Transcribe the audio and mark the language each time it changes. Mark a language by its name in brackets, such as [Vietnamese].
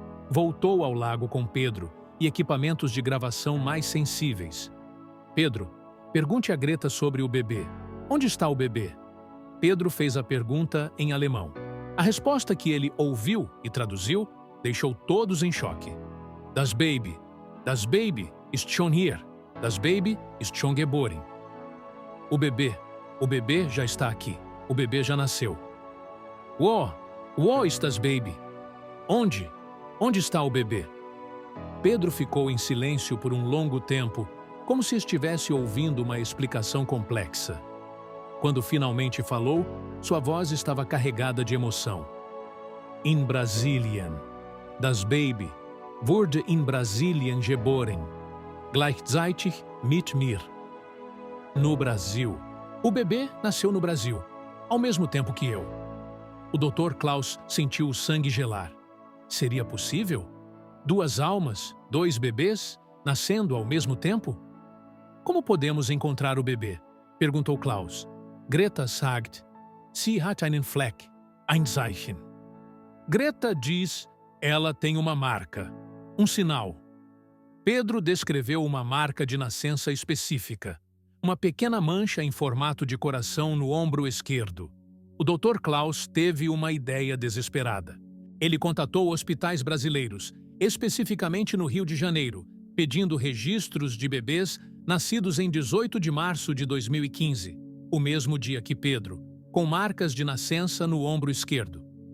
[Portuguese] Voltou ao lago com Pedro e equipamentos de gravação mais sensíveis. Pedro, pergunte a Greta sobre o bebê. Onde está o bebê? Pedro fez a pergunta em alemão. A resposta que ele ouviu e traduziu deixou todos em choque. [German] Das Baby ist schon hier. Das Baby ist schon geboren. [Portuguese] O bebê já está aqui. O bebê já nasceu. [German] Wo ist das Baby? [Portuguese] Onde? Onde está o bebê? Pedro ficou em silêncio por um longo tempo, como se estivesse ouvindo uma explicação complexa. Quando finalmente falou, sua voz estava carregada de emoção. [German] In Brasilien. Das Baby wurde in Brasilien geboren. Gleichzeitig mit mir. [Portuguese] No Brasil. O bebê nasceu no Brasil, ao mesmo tempo que eu. O Dr. Klaus sentiu o sangue gelar. Seria possível? 2 almas, 2 bebês, nascendo ao mesmo tempo? Como podemos encontrar o bebê? Perguntou Klaus. [German] Greta sagt, sie hat einen Fleck, ein Zeichen. [Portuguese] Greta diz, ela tem uma marca, um sinal. Pedro descreveu uma marca de nascença específica, uma pequena mancha em formato de coração no ombro esquerdo. O Dr. Klaus teve uma ideia desesperada. Ele contatou hospitais brasileiros, especificamente no Rio de Janeiro, pedindo registros de bebês nascidos em 18 de março de 2015, o mesmo dia que Pedro, com marcas de nascença no ombro esquerdo.